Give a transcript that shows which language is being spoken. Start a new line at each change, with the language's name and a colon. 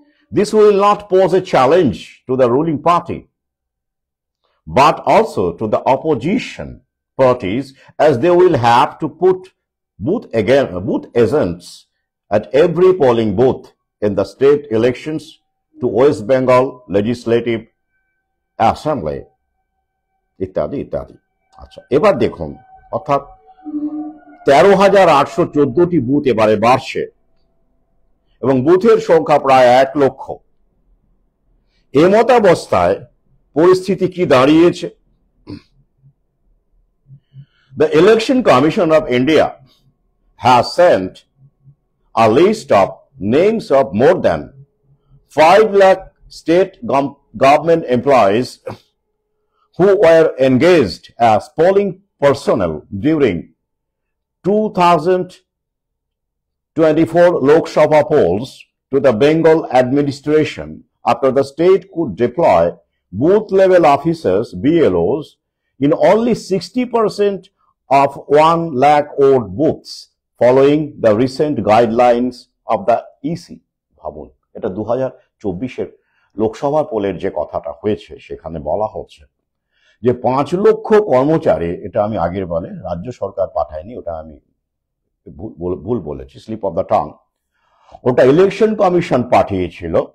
English: This will not pose a challenge to the ruling party, but also to the opposition parties, as they will have to put booth agents at every polling booth in the state elections to West Bengal Legislative Assembly,
Bangla: ইত্যাদি ইত্যাদি। আচ্ছা, এবার দেখুন, অর্থাৎ 13,814টি booth এবারে বাড়ছে এবং বুথের সংখ্যা প্রায় 1 লক্ষ। এমতাবস্থায় পরিস্থিতি কি দাঁড়িয়েছে?
English: The Election Commission of India has sent a list of names of more than 5 lakh state government employees who were engaged as polling personnel during 2024 Lok Sabha polls to the Bengal administration after the state could deploy booth-level officers, BLOs, in only 60% of 1 lakh odd booths following the recent guidelines of the EC.
Bangla: ভাবুন, এটা 2024-এর লোকসভা পোলের যে কথাটা হয়েছে, সেখানে বলা হচ্ছে যে 5 লক্ষ কর্মচারী, এটা আমি আগের বলে রাজ্য সরকার পাঠায়নি, ওটা আমি ভুল বলেছি,
English: slip of the tongue,
Bangla: ওটা ইলেকশন কমিশন পাঠিয়েছিল।